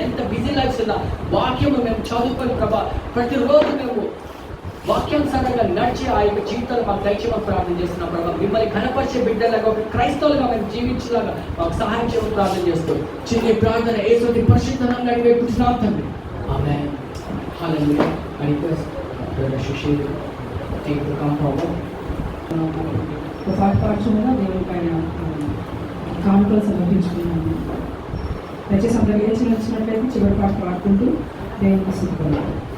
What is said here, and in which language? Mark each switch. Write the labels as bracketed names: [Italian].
[Telugu] ఎంత busy lifes ఉన్నా వాక్యము మేము చదువుకొని ప్రభా ప్రతిరోజు మేము వాక్యానుసారంగా నడిచి ఆ యొక్క జీవితాలు మాకు దయచేయమని ప్రార్థన చేస్తున్నాం ప్రభా. మిమ్మల్ని కనపరిచే బిడ్డలాగా ఒక క్రైస్తవులుగా మేము జీవించేలాగా మాకు సహాయం చేయమని ప్రార్థన చేస్తూ చిన్న ప్రార్థన యేసుని పరిశుద్ధ నామములో వేడుకుంటున్నాం తండ్రి. ఆమేన్. హల్లెలూయా. [English] I request Brother Shishi take the come forward. [Telugu] ఒక పాట పాడుచుండగా దేవుడి పైన కానుకలు సమర్పించుకున్నాను. దయచేసి అందరూ లేచి వచ్చినట్లయితే చివరి పాట పాడుకుంటూ దేవుడికి సిద్ధపడాలి.